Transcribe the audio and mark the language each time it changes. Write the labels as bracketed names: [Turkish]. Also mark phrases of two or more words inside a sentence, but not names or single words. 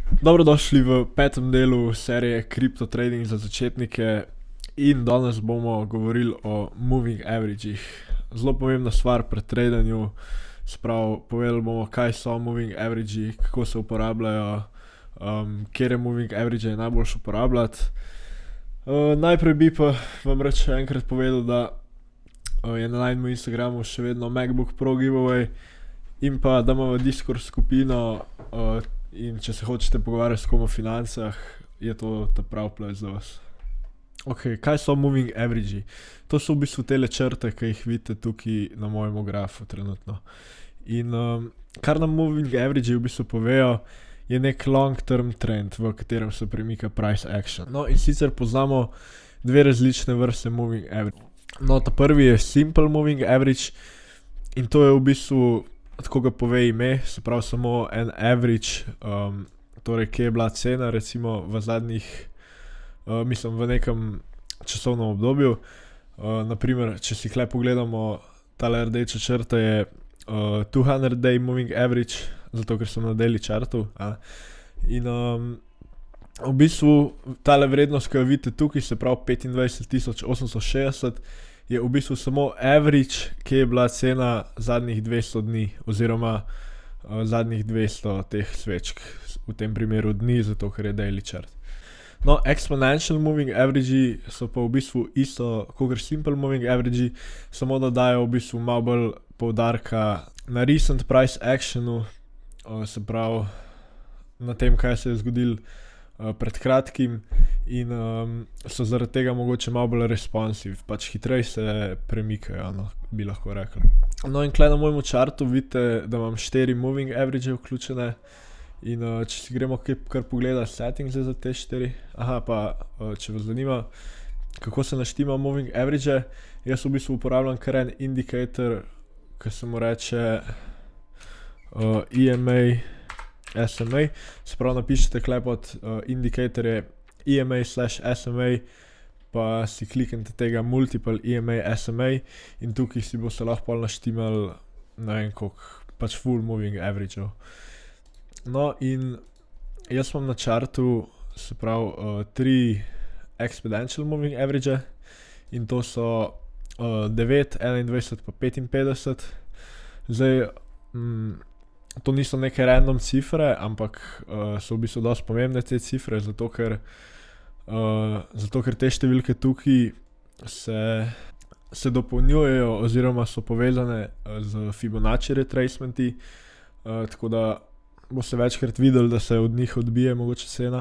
[Slovenian] Dobrodošli v petem delu serije Crypto Trading za začetnike in danes bomo govorili o [English] moving averagih. [Slovenian] Zelo pomembna stvar pri tradanju, povedali bomo, kaj so [English] moving averagi, [Slovenian] kako se uporabljajo, kjer [English] moving average [Slovenian] je najboljše uporabljati. Najprej bi pa vam rad še enkrat povedal, da je na najnem Instagramu še vedno MacBook Pro giveaway in pa da imamo Discord skupino, in če se hočete pogovarjati s kom o financah, je to ta prav place za vas. Ok, kaj so [English] moving averagi? [Slovenian] To so v bistvu tele črte, ki jih vidite tukaj na mojem grafu trenutno. In kar nam [English] moving averagi [Slovenian] v bistvu povejo, je nek [English] long term trend, [Slovenian] v katerem se premika [English] price action. [Slovenian] No, in sicer poznamo dve različne vrste [English] moving average. [Slovenian] No, ta prvi je [English] simple moving average [Slovenian] in to je v bistvu, tako ga pove ime, se pravi samo en average, torej kje je bila cena recimo v zadnjih, v nekem časovnem obdobju. Naprimer, če si tukaj pogledamo, tale rdeča črta je [English] 200 day moving average, [Slovenian] zato ker sem na [English] daily chartu. [Slovenian] In v bistvu tale vrednost, ki jo vidite tukaj, se pravi 25.860, je v bistvu samo average, kje je bila cena zadnjih 200 dni oziroma zadnjih 200 teh svečk, v tem primeru dni, zato ker je [English] daily chart. [Slovenian] No, [English] exponential moving averagi [Slovenian] so pa v bistvu isto kakor [English] simple moving averagi, [Slovenian] samo da dajo v bistvu malo bolj poudarka na [English] recent price actionu, [Slovenian] se pravi na tem, kaj se je zgodilo pred kratkim in so zaradi tega mogoče malo bolj responsive, pač hitreje se premikajo, no, bi lahko rekli. No, in tukaj na mojem chartu vidite, da imam 4 [English] moving average [Slovenian] vključene in če si gremo kar pogledati settings za te 4, če vas zanima, kako se naštima [English] moving average, [Slovenian] jaz v bistvu uporabljam kar en indicator, ki se mu reče EMA SMA, se pravi napišete tukaj pod indikatorje EMA/SMA, pa si kliknete tega multiple EMA SMA in tukaj si boste lahko naštimali, ne vem koliko, pač [English] full moving average-ov. [Slovenian] No, in jaz imam na chartu, se pravi 3 [English] exponential moving average [Slovenian] in to so 9, 21 pa 55. Zdaj, to niso neke random cifre, ampak so v bistvu dosti pomembne te cifre, zato ker te številke tukaj se dopolnjujejo oziroma so povezane z Fibonacci retracementi, tako da boste večkrat videli, da se od njih odbije mogoče cena.